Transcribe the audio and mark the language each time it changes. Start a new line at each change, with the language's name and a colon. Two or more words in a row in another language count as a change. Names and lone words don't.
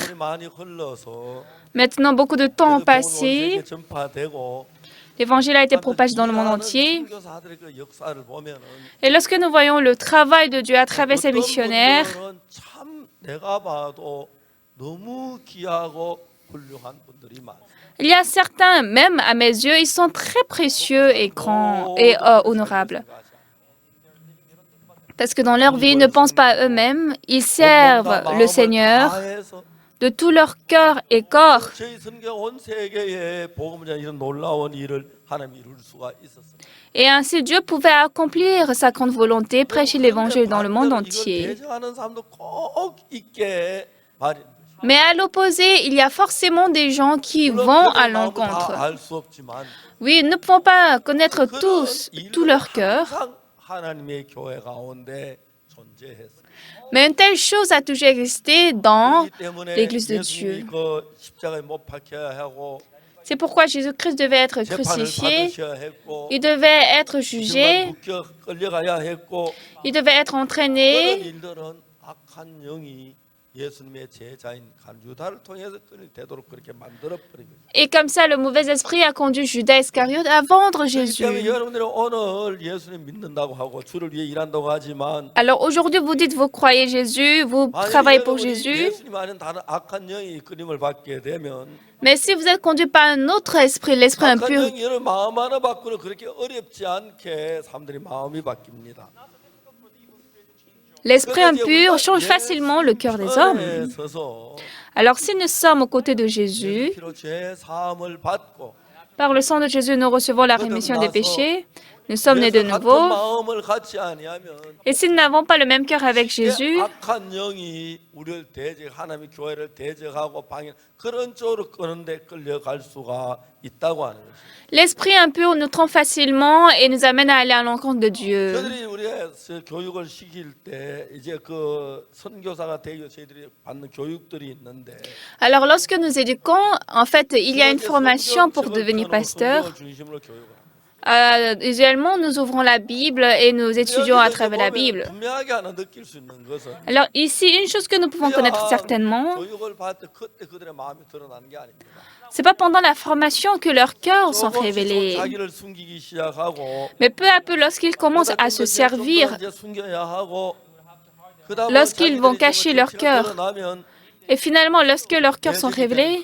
French: Maintenant, beaucoup de temps ont passé. L'évangile a été propagé dans le monde entier. Et lorsque nous voyons le travail de Dieu à travers ces missionnaires,
Korean: 훌륭한 분들이 많습니다.
French: Il y a certains, même à mes yeux, ils sont très précieux et grands et honorables. Parce que dans leur vie, ils ne pensent pas à eux-mêmes, ils servent le Seigneur de tout leur cœur et corps.
Korean: 저희 선교 온 세계에 복음을 전하는 이런 놀라운 일을 하나님 이룰 수가 있었어요.
French: Et ainsi, Dieu pouvait accomplir sa grande volonté, prêcher l'Évangile dans le monde entier.
Korean: 대적하는 사람도 꼭 있게 마련.
French: Mais à l'opposé, il y a forcément des gens qui vont à l'encontre.
Korean: 알수 없지만
French: Oui, nous ne pouvons pas connaître tous tout leur cœur,
Korean: 항상 하나님의 교회 가운데 존재했어요.
French: mais une telle chose a toujours existé dans
Korean: 그렇기 때문에
French: l'Église de
Korean: 예수님이
French: Dieu.
Korean: 그 십자가에 못 박혀야 하고
French: C'est pourquoi Jésus-Christ devait être
Korean: 재판을
French: crucifié,
Korean: 받으셔야 했고
French: il devait être
Korean: 정말
French: jugé,
Korean: 묶여 끌려가야 했고
French: il devait être
Korean: 그런
French: entraîné.
Korean: 일들은 악한 영이 예수님의 제자인 유다를 통해서 되도록 그렇게 만들어 버린 거죠.
French: Et comme ça, le mauvais esprit a conduit Judas Iscariote à vendre
Korean: 그렇기
French: Jésus.
Korean: 때문에 여러분들이 오늘 예수님 믿는다고 하고 주를 위해 일한다고 하지만
French: Alors aujourd'hui, vous dites vous croyez Jésus, vous travaillez pour Jésus,
Korean: 예수님 안에 다른 악한 영이 이끌림을 받게 되면
French: mais si vous êtes conduit par un autre esprit, l'esprit
Korean: 악한
French: impur,
Korean: 영이 여러분 마음 하나 바꾸는 그렇게 어렵지 않게 사람들이 마음이 바뀝니다.
French: l'esprit impur change facilement le cœur des hommes.
Korean: 편에 서서
French: Alors si nous sommes aux côtés de Jésus,
Korean: 피로 죄 사함을 받고
French: par le sang de Jésus, nous recevons la rémission des péchés, nous sommes nés de
Korean: 예수 같은
French: nouveau,
Korean: 마음을 갖지 아니하면
French: et si nous n'avons pas le même cœur avec Jésus,
Korean: 악한 영이 우리를 하나님의 교회를 대적하고 방해 그런 쪽으로 끄는데 끌려갈 수가 있다고 하는 것입니다.
French: l'esprit impur nous trompe facilement et nous amène à aller à l'encontre de Dieu.
Korean: 저희들이 우리가 교육을 시킬 때 이제 그 선교사가 되기 위해서 저희들이 받는 교육들이 있는데
French: Alors lorsque nous éduquons, en fait, il y a une formation pour devenir pasteur.
Korean: 성경을 중심으로 교육을 합니다.
French: Usuellement, nous ouvrons la Bible et nous étudions à travers la Bible.
Korean: 분명하게 하나 느낄 수 있는 것은
French: Alors ici, une chose que nous pouvons connaître certainement,
Korean: 교육을 받을 때 그때 그들의 마음이 드러나는 게 아닙니다.
French: c'est pas pendant la formation que leurs cœurs sont
Korean: 조금씩
French: révélés,
Korean: 자기를 숨기기 시작하고
French: mais peu à peu, lorsqu'ils commencent à se servir, lorsqu'ils vont cacher leur cœur, et finalement, lorsque leurs cœurs sont révélés,